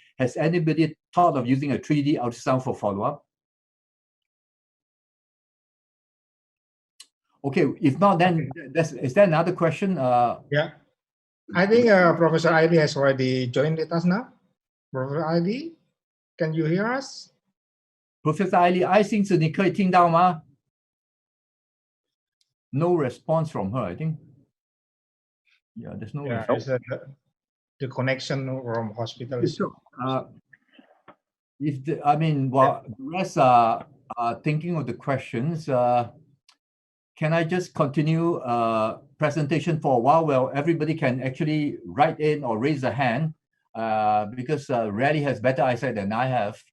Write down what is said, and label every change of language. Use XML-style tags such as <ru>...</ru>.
<en>Has anybody thought of using a 3D ultrasound for follow-up? Okay, if not, then is there another question? Yeah, I think Professor Aili has already joined with us now. Professor Aili, can you hear us?</en> <zh>Professor Aili, 爱心子，你可以听到吗?</zh> <en>No response from her, I think. Yeah, there's no response. The connection from hospital. Sure. While the rest are thinking of the questions, can I just continue presentation for a while where everybody can actually write in or raise a hand because Raleigh has better eyesight than I have.</en>